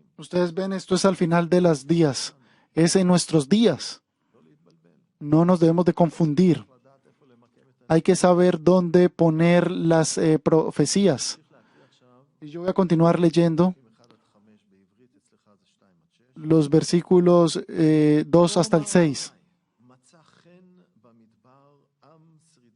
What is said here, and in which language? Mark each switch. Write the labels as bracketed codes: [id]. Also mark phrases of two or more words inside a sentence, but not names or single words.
[es] Ustedes ven, esto es al final de los días. Es en nuestros días. [he] לא להתבלבל. [es] No nos debemos de confundir. [he] צריך לדעת איפה למקם את [es] Hay que saber dónde poner las profecías. [he] צריך להקריא עכשיו [es] Y yo voy a continuar leyendo [he] 1 עד 5 בעברית, אצלך זה 2 עד 6. [es] los versículos 2 hasta el 6. [he] מצא חן במדבר עם